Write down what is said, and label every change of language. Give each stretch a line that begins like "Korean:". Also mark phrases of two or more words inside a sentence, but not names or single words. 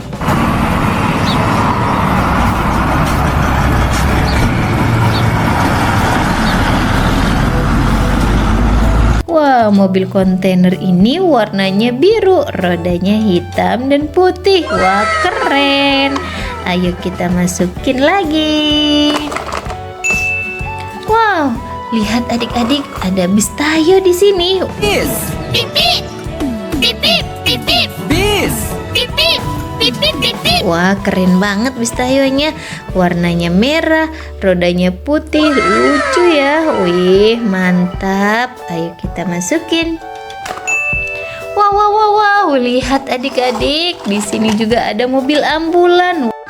Indonesian: Wah, mobil kontainer ini warnanya biru, rodanya hitam dan putih. Wah, keren. Ayo kita masukin lagi. Wow, lihat adik-adik, ada bis Tayo di sini. Bis. Bip bip. Bip bip bip bip. Bis. Bip bip. Bip bip bip bip. Wah, keren banget bis Tayonya. Warnanya merah, rodanya putih, lucu ya. Wih, mantap. Ayo kita masukin. Wow, wow, wow, wow. Lihat adik-adik, di sini juga ada mobil ambulan.